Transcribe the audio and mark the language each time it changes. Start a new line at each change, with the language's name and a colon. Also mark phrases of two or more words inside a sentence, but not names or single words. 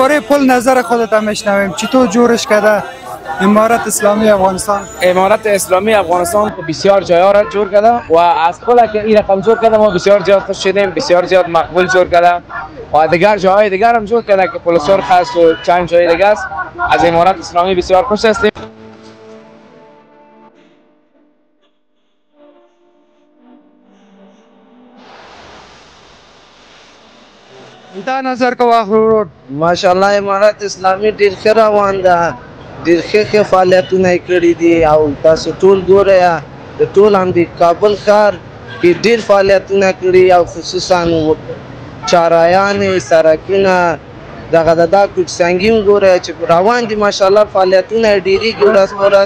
Persian: درباره پل نظر خودت هم میشنویم. چطور جورش کرده امارت اسلامی افغانستان؟ امارت اسلامی افغانستان بسیار جاها را جور کرده و از پل که این رقم جور کرده ما بسیار زیاد خوش شدیم، بسیار زیاد مقبول جور کرده و دیگر جاهای دیگر هم جور کرده که پل سرخ است و چند جای دیگه است. از امارت اسلامی بسیار خوش هستیم.
Pashto: دا نظر کو واخلو. ماشاءالله امارت اسلامی ډیر ښه روان ده، ډیر ښه فعالیتونه کړي دي او تاسو ټول ګورئ د ټول هم د کابل ښار کې ډیر فعالیتونه کړي او خصوصا چارایان سړکونه دغه دا کوچسنګي ګورئ چې روان دي ماشاءالله فعالیتونه ډیریږي ورځ په ورځ.